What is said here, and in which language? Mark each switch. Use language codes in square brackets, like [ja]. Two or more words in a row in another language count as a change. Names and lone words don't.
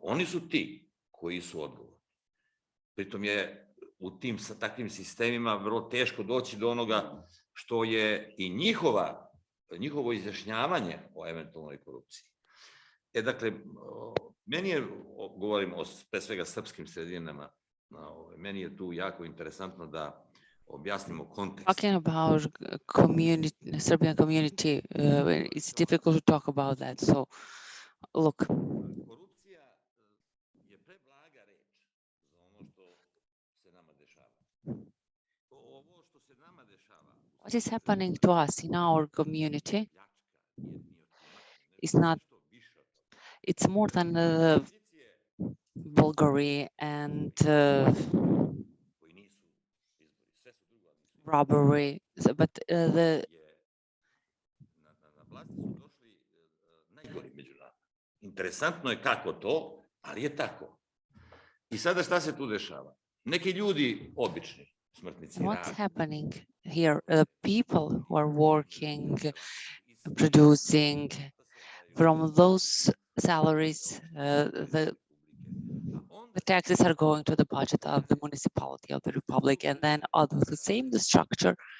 [sr] Oni su ti koji su odgovorni. Pritom je u tim takvim sistemima vrlo teško doći do onoga što je i njihova njihovo izjašnjavanje o eventualnoj korupciji. Dakle, meni je, govorim o pre svega srpskim sredinama, meni je tu jako interesantno da objasnimo kontekst. [en] Talking about community, Serbian community, it's difficult to talk about that. So, look. [sr] Korupcija je preblaga reč za ono što se nama dešava. Ovo što se nama dešava. [en] What is happening to us in our community is not, it's more than vulgarity and robbery, but the [sr] Interesantno je kako to, ali je tako. I sada šta se tu dešava? Neki ljudi, obični smrtnici, [en] what's happening here? The people who are working, producing, from those salaries, the taxes are going to the budget of the municipality of the republic, and then out of the same structure,